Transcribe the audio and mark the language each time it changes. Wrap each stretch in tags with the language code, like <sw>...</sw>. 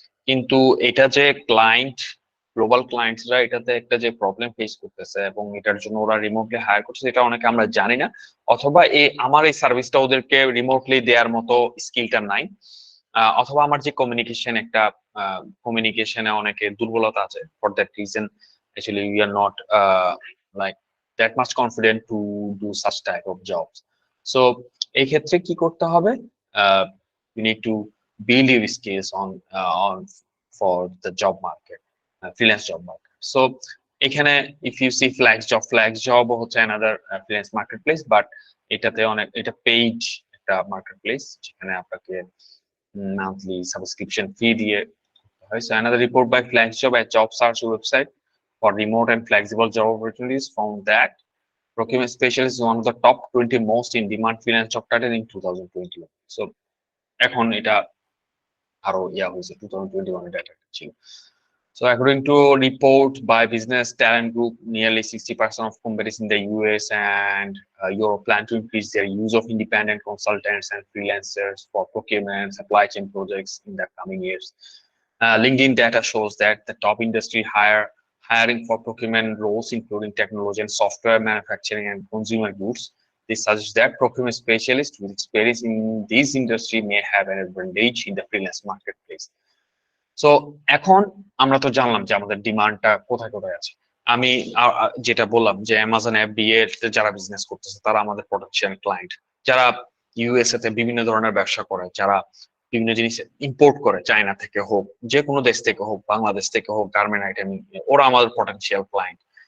<bn>কিন্তু এটা যে ক্লায়েন্ট, গ্লোবাল ক্লায়েন্টসরা এটাতে একটা যে প্রবলেম ফেস করতেছে এবং এটার জন্য ওরা রিমোটলি হায়ার করতেছে, এটা অনেকে আমরা জানি না, অথবা আমার এই সার্ভিসটা ওদেরকে রিমোটলি দেওয়ার মতো স্কিলটা নাই, অথবা আমার যে কমিউনিকেশন, একটা কমিউনিকেশনে অনেকে দুর্বলতা আছে।</bn> <en>For that reason actually we are not like that much confident to do such type of jobs. So</en> <bn>এই ক্ষেত্রে কি করতে হবে,</bn> <en>you need to build your skills on for the job market, freelance job market. So এখানে if you see flex job হচ্ছে another freelance marketplace, but</en> <bn>এটাতে এটা paid একটা মার্কেটপ্লেস যেখানে আপনাকে</bn> <en>monthly subscription fee দিয়ে হয়। So another report by Flex Job, a job search website for remote and flexible job opportunities, found that procurement specialist is one of the top 20 most in demand freelance job title in 2021.</en> <bn>So এখন এটা আরো হয়েছে 2021 এ data ছিল।</bn> <en>So according to a report by Business Talent Group, nearly 60% of companies in the US and Europe plan to increase their use of independent consultants and freelancers for procurement and supply chain projects in the coming years. LinkedIn data shows that the top industry hiring for procurement roles, including technology and software manufacturing and consumer goods. This suggests that procurement specialists with experience in this industry may have an advantage in the freelance marketplace.</en> <bn>So এখন আমরা তো জানলাম যে আমাদের ডিমান্ডটা কোথায় কোথায় আছে। আমি যেটা বললাম যে অ্যামাজন FBA যারা বিজনেস করতেছে তারা আমাদের পটেনশিয়াল ক্লায়েন্ট, যারা ইউএসএ তে বিভিন্ন ধরনের ব্যবসা করে, যারা বিভিন্ন জিনিস ইম্পোর্ট করে চায়না থেকে হোক, যে কোনো দেশ থেকে হোক, বাংলাদেশ থেকে হোক, গার্মেন্ট আইটেম, ওরা আমাদের পটেনশিয়াল ক্লায়েন্ট।</bn>